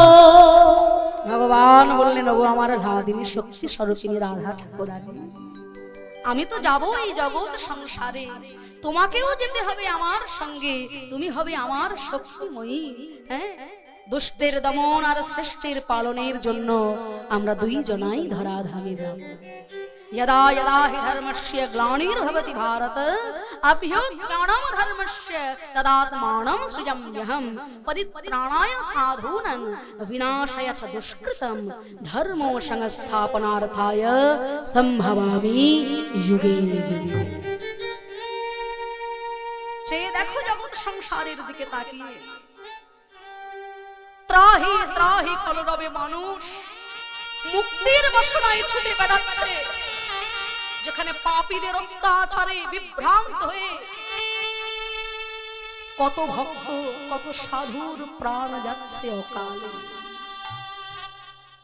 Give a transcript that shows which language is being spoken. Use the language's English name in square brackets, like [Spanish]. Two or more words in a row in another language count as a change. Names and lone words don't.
[Bangla] ভগবান বললেন, ওগো আমার লাদিনী শক্তি স্বরূপিণী রাধা ঠাকুরানী, আমি তো যাব এই জগৎ সংসারে, তোমাকেও যেতে হবে আমার সঙ্গে, তুমি হবে আমার শক্তিময়ী। হ্যাঁ, দুষ্টের দমন আর শ্রেষ্ঠের পালনের জন্য আমরা দুইজনাই ধরাধামে যাব। [Sanskrit] यदा यदा हि धर्मस्य ग्लानिर्भवति भारत अभ्युत्थानं धर्मस्य तदात्मानं सृजाम्यहं परित्राणाय साधूनां विनाशाय च दुष्कृतं धर्मो संस्थापनार्थाय संभवामि युगे युगे। [Bangla] সে দেখো জগৎ সংসারের দিকে তাকিয়ে, ত্রাহি ত্রাহি কলরবে মানুষ মুক্তির বাসনায় ছুটে বেড়াচ্ছে, যেখানে পাপীদের অত্যাচারে বিভ্রান্ত হয়ে কত ভক্ত কত সাধুর প্রাণ যাচ্ছে অকালে।